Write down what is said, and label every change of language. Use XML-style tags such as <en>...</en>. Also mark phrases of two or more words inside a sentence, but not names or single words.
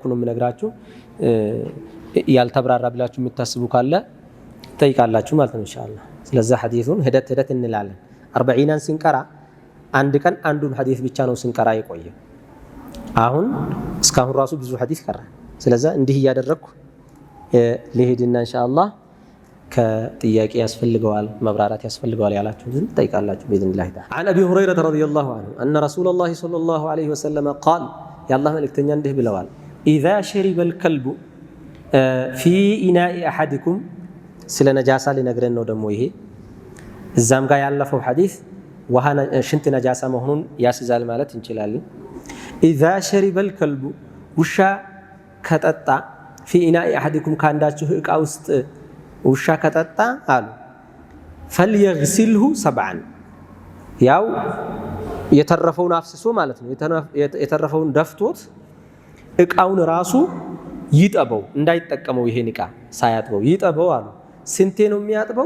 <am>ነው የምነግራችሁ። ያልተብራራ ብላችሁ የምታስቡ ካለ ጠይቃላችሁ ማለት ነው ኢንሻአላህ። ስለዚህ ሐዲሱን ሂደት እንላለን። 40ን ስንቀራ አንድ ቀን አንዱን ሐዲስ ብቻ ነው ስንቀራ የቆየ። አሁን እስካሁን ራሱ ብዙ ሐዲስ ቀራ። ስለዚህ እንዲህ እያደረኩ ለሄድና ኢንሻአላህ ከጥያቄ ያስፈልገዋል መብራራት ያስፈልገዋል ያላችሁን ጠይቃላችሁ</am> <ar>باذنillah تعالى. عن ابي هريره رضي الله عنه ان رسول الله صلى الله عليه وسلم قال يا الله</ar> <am>መልእክተኛ እንዲህ ብለዋል</am> <ar>اذا شرب الكلب في اناء احدكم</ar> <am>ስለ ነጃሳ ሊነግረን ነው ደግሞ ይሄ። እዛም ጋር ያለፈው ሐዲስ ውሃ ሽንት ነጃሳ መሆኑን ያስዛል ማለት እንችላለን።</am> <ar>إذا شرب الكلب</ar> <am>ውሻ ከጠጣ</am> <ar>في إناء أحدكم</ar> <am>ካንዳችሁ ዕቃ ውስጥ ውሻ ከጠጣ አሉ</am> <ar>فليغسله سبعا</ar> <am>ያው የተረፈውን አፍስሶ ማለት ነው። የተረፈውን ደፍቶት ዕቃውን ራሱ ይጠበው እንዳይጠቀመው ይሄን ዕቃ ሳያጥበው ይጠበው አሉ። ስንቴ ነው የሚያጥበው?</am>